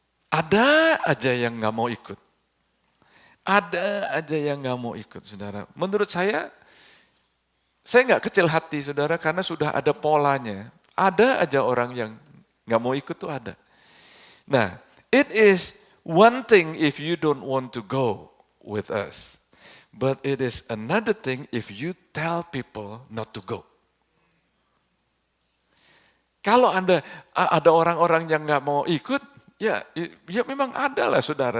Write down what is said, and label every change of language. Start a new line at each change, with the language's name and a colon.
Indonesian: Ada aja yang enggak mau ikut. Ada aja yang enggak mau ikut, saudara. Menurut saya nggak kecil hati, saudara, karena sudah ada polanya. Ada aja orang yang nggak mau ikut tuh ada.
English: Nah, it is one thing if you don't want to go with us. But it is another thing if you tell people not to go.
Indonesian: Kalau ada orang-orang yang nggak mau ikut, ya memang ada lah, saudara.